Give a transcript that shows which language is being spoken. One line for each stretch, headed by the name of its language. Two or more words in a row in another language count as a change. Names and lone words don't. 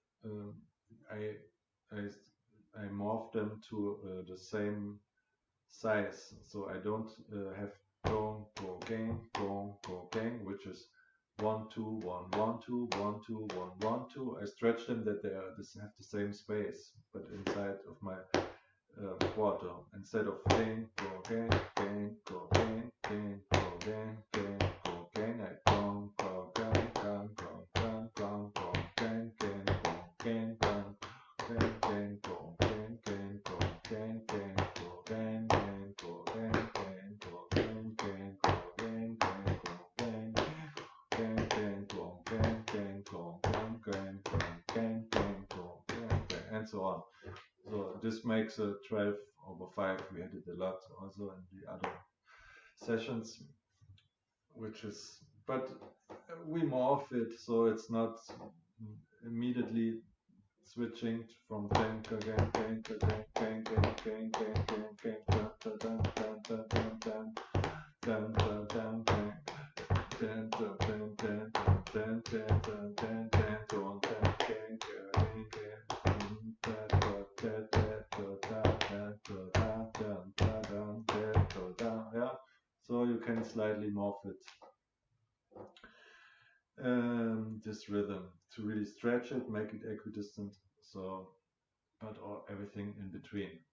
English: I morph them to the same size, so I don't have gong go gang gong go gang, which is 1 2 1 1 2 1 2 1 1 2. I stretch them that they have the same space, but inside of my quarter, instead of gang go gang gang go gang gang go gang gang go gang, I gong go gang gang go gang gang go gang gang go gang gang gang gang go gang gang go gang gang go gang gang go gang gang go gang gang go gang gang go gang gang gang go gang gang go gang gang go gang gang go gang gang, and so on. So this makes a 12/5. We had it a lot also in the other sessions, which is, but we morph it so it's not immediately switching from gang to gang gang to gang gang gang gang gang gang gang dan dan dan dan dan dan dan dan dan dan dan dan dan dan dan dan yeah, so you can slightly morph it, this rhythm, to really stretch it, make it equidistant, so but everything in between.